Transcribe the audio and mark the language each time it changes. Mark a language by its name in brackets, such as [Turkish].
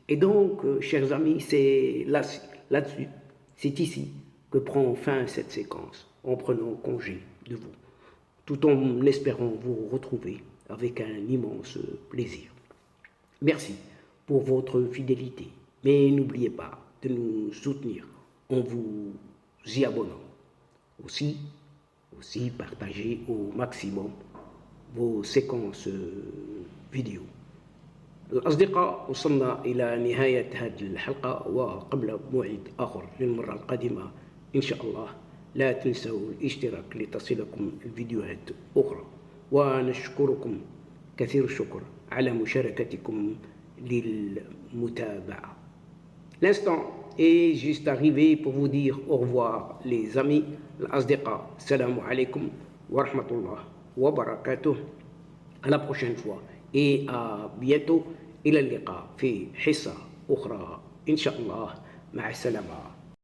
[French] Et donc, chers amis, c'est là-dessus, c'est ici que prend fin cette séquence, en prenant congé de vous, tout en espérant vous retrouver avec un immense plaisir. Merci pour votre fidélité, mais n'oubliez pas de nous soutenir en vous y abonnant. Aussi, partagez au maximum vos séquences vidéo. [Arabic] الأصدقاء وصلنا إلى نهاية هذه الحلقة، وقبل موعد آخر للمرة القادمة إن شاء الله لا تنسوا الاشتراك لتصلكم الفيديوهات أخرى، ونشكركم كثير الشكر على مشاركتكم للمتابعة. [French] L'instant est juste arrivé pour vous dire au revoir les amis. [Arabic] الأصدقاء السلام عليكم ورحمة الله وبركاته. [French] À la prochaine fois et à bientôt. [Arabic] إلى اللقاء في حصة أخرى إن شاء الله. مع السلامة.